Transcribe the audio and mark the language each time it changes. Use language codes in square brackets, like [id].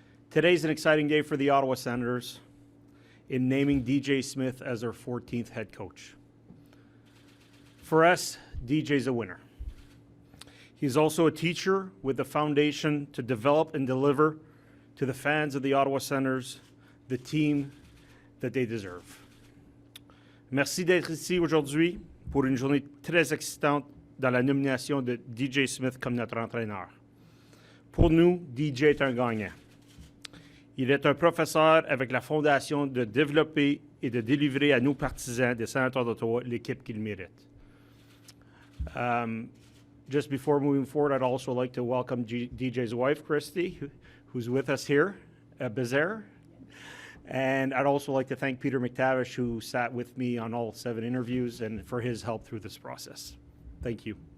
[en] Today's an exciting day for the Ottawa Senators in naming DJ Smith as their 14th head coach. For us, DJ's a winner. He's also a teacher with the foundation to develop and deliver to the fans of the Ottawa Senators the team that they deserve. [fr] Merci d'être ici aujourd'hui pour une journée très excitante dans la nomination de DJ Smith comme notre entraîneur. Pour nous, DJ est un gagnant. Il est un professeur avec la fondation de développer et de délivrer à nos partisans des Sénateurs d'Ottawa l'équipe qu'ils méritent. [en] Just before moving forward, I'd also like to welcome DJ's wife, Christy, who's with us here at Bezaire. And I'd also like to thank Peter McTavish, who sat with me on all 7 interviews, and for his help through this process. Thank you.